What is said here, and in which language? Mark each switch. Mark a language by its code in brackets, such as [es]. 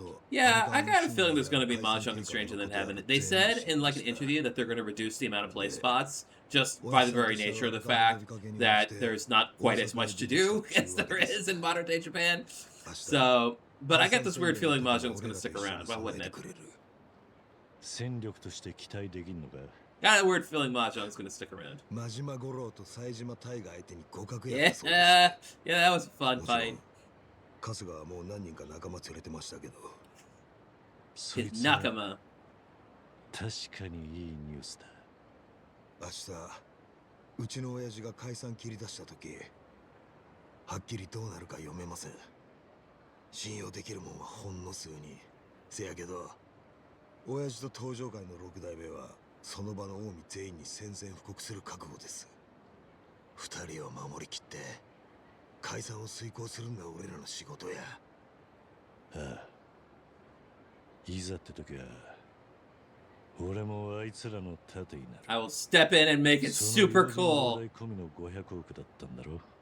[en] Yeah, I got a feeling there's going to be mahjong in Stranger Than Heaven. They said in like an interview that they're going to reduce the amount of play spots just by the very nature of the fact that there's not quite as much to do as there is in modern day Japan. So, but I got this weird feeling mahjong's going to stick around. Why wouldn't it? [ja] 戦力として期待できんのか? [en] Got a weird feeling mahjong's going to stick around. Yeah, that was a fun fight. [ja] 春日はもう何人か仲間連れてましたけど。 [en] His nakama. [ja] 確かにいいニュースだ。明日、うちの親父が解散切り出した時、はっきりどうなるか読めません。信用できるもんはほんの数人。せやけど、親父と東上界の六代目はその場の近江全員に宣戦布告する覚悟です。二人を守りきって。解散を遂行するんが俺らの仕事や。ああ。いざって時は、俺もあいつらの盾になる。 [en] I will step in and make it super cool. [ja] 込みの500億だったんだろ。